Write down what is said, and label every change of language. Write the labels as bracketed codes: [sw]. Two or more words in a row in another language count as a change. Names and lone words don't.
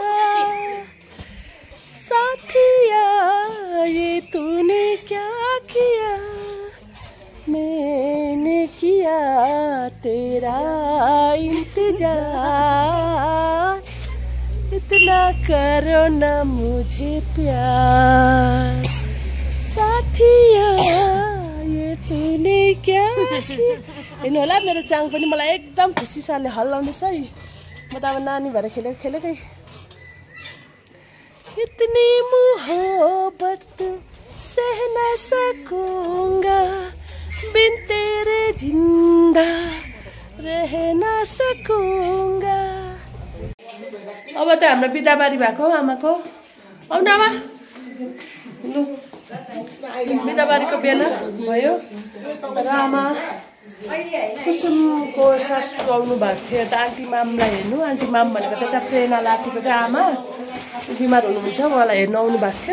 [hi] साथिया ये तूने क्या किया मैंने किया तेरा इंतजार इतना करो ना मुझे प्यार साथिया ये तूने क्या किया [ne] हेर्नु होला मेरो चाङ पनि मलाई एकदम खुसीसारले हल्लाउँदैछ है म त अब नानी भएर खेलेकै [hi] इतनी मोहब्बत सह न सकूंगा बिन तेरे जिंदा रह न सकूंगा [ne] अब त हाम्रो बिदाबारी भएको आमाको आउनु आमा लु बिदाबारीको बेला भयो र आमा कुसुमको सासू आउनु भएको थियो यता आन्टी मामलाई हेर्नु। आन्टी माम भनेको त्यता प्रेरणा लाठीको चाहिँ आमा बिमार हुनुहुन्छ, उहाँलाई हेर्नु आउनु भएको थियो।